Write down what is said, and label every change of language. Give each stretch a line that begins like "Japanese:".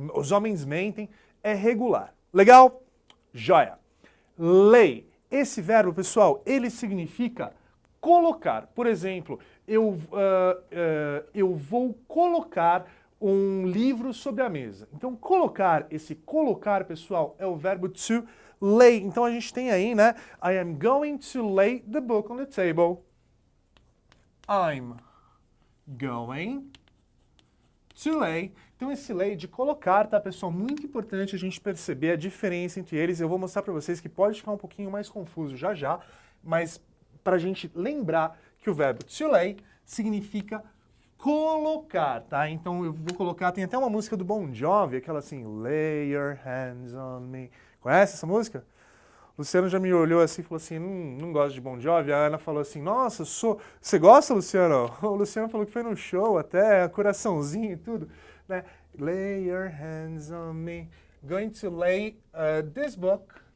Portuguese: Os homens mentem, é regular. Legal? Joia. Lay. Esse verbo, pessoal, ele significa colocar. Por exemplo, eu vou colocar um livro sobre a mesa. Então, colocar, esse colocar, pessoal, é o verbo to lay. Então, a gente tem aí, né?
English: I am going to lay the book on the table. I'm going to lay.
Portuguese: Então esse lay de colocar, tá, pessoal? Muito importante a gente perceber a diferença entre eles. Eu vou mostrar para vocês que pode ficar um pouquinho mais confuso já já, mas para a gente lembrar que o verbo to lay significa colocar, tá? Então eu vou colocar, tem até uma música do Bon Jovi, aquela assim,
English: Lay your hands on me.
Portuguese: Conhece essa música? O Luciano já me olhou assim e falou assim, não gosto de Bon Jovi. A Ana falou assim, nossa, você gosta, Luciano? O Luciano falou que foi no show até, coraçãozinho e tudo. Né?
English: Lay your hands on me. Going to lay this book